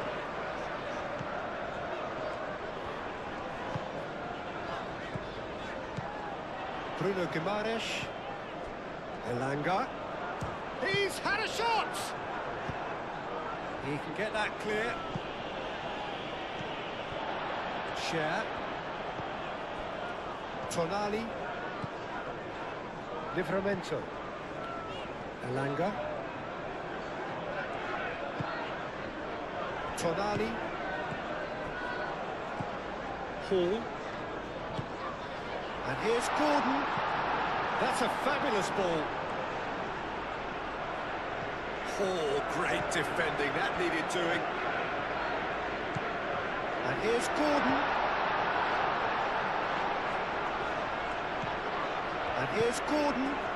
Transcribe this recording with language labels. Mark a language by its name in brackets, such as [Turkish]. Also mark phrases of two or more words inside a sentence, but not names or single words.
[English] Bruno Guimaraes. Elanga. He's had a shot! He can get that clear. Share. Tonali. Livramento. Elanga. Tonali. Hall. And here's Gordon. That's a fabulous ball. Oh, great defending. That needed doing. And here's Gordon. And here's Gordon.